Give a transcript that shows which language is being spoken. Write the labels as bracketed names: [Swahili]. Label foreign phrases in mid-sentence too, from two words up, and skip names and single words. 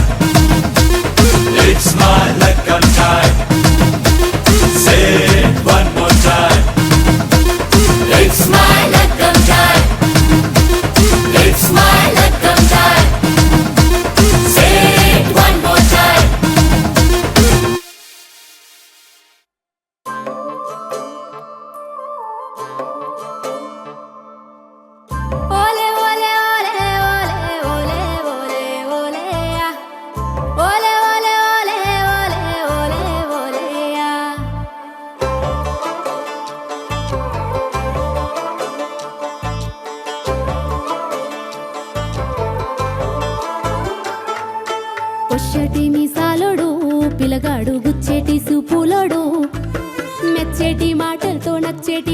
[English] It's my లగ్గం time. Say it one more time. It's my లగ్గం time. It's my లగ్గం time. Say it one more time. Ole ole ole ole ole ole ole ya. Ole ole ole ole ole ole ya. [Telugu] పొచ్చటి మీసాలోడు పిలగాడు గుచ్చేటి సూపులోడు మెచ్చేటి మాటలతో నచ్చేటి